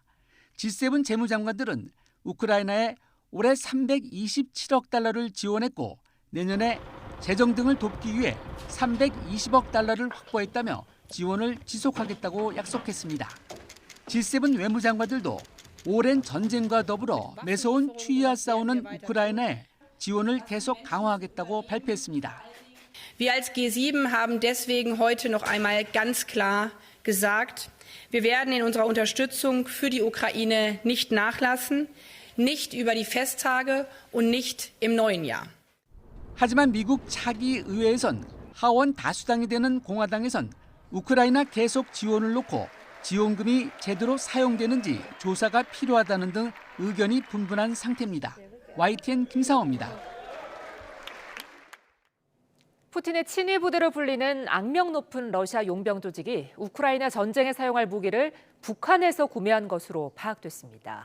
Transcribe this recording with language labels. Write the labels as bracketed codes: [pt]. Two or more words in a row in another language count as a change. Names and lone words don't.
[ko] G7 재무장관들은 우크라이나에 올해 327억 달러를 지원했고 내년에 재정 등을 돕기 위해 320억 달러를 확보했다며 지원을 지속하겠다고 약속했습니다. G7 외무장관들도 오랜 전쟁과 더불어 매서운 추위와 싸우는 우크라이나에 지원을 계속 강화하겠다고 발표했습니다. [de] Wir als G7 haben deswegen heute noch einmal ganz klar gesagt, wir werden in unserer Unterstützung für die Ukraine nicht nachlassen, nicht über die Festtage und nicht im neuen Jahr. [ko] 하지만 미국 차기 의회에선 하원 다수당이 되는 공화당에선 우크라이나 계속 지원을 놓고 지원금이 제대로 사용되는지 조사가 필요하다는 등 의견이 분분한 상태입니다. YTN 김상호입니다. 푸틴의 친위 부대로 불리는 악명 높은 러시아 용병 조직이 우크라이나 전쟁에 사용할 무기를 북한에서 구매한 것으로 파악됐습니다.